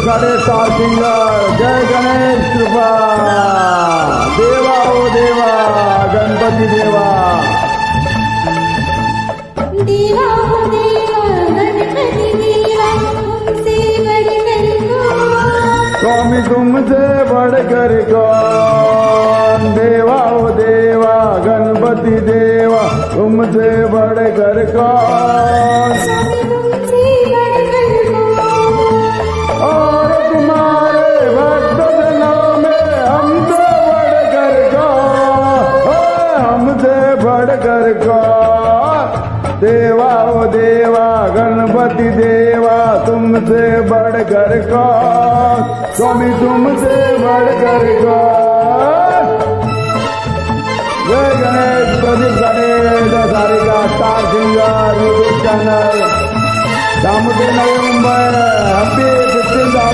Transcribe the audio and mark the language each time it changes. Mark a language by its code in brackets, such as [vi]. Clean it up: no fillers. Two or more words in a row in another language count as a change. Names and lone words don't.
[hi] साडे [en] star singer [hi] जय गणेश कृपा देवा ओ देवा गणपती देवा देवा हो देवा गणपति देवा तुमसे बढ़कर कौन स्वामी तुमसे बढ़कर कौन देवा ओ देवा गणपति देवा तुमसे बढ़कर कौन स्वामी तुमसे बढ़कर कौन और तुम्हारे भक्त जनों में हमसे बढ़कर कौन हमसे बढ़कर कौन देवा ओ देवा गणपति देवा तुमसे बढ़कर कौन स्वामी तुमसे बढ़कर कौन जय गणेश प्रदीप गणेश सारिका [en] Star Singer YouTube channel [hi] दामोदर नवी मुंबई हॅपी 15